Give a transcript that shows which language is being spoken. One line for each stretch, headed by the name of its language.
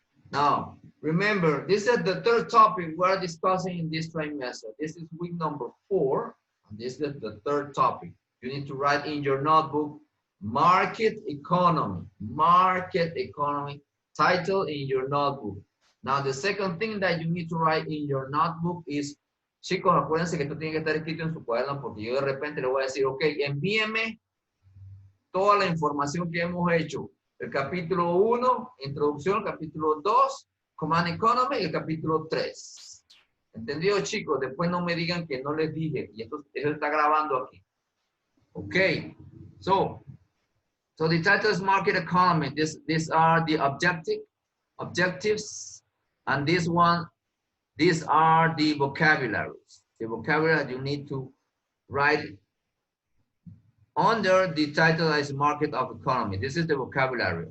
English: Now, remember, this is the third topic we're discussing in this trimester. This is week number 4, and this is the third topic. You need to write in your notebook, market economy, title in your notebook. Now, the second thing that you need to write in your notebook is,
Spanish: chicos, acuérdense que esto tiene que estar escrito en su cuaderno, porque yo de repente le voy a decir, ok, envíeme toda la información que hemos hecho. El capítulo 1, introducción, el capítulo 2, Command Economy, y el capítulo 3. ¿Entendido, chicos? Después no me digan que no les dije, y esto está grabando aquí.
English: Ok, so the title is Market Economy. These are the objectives, and these are the vocabularies. The vocabulary you need to write under the title is Market of Economy. This is the vocabulary.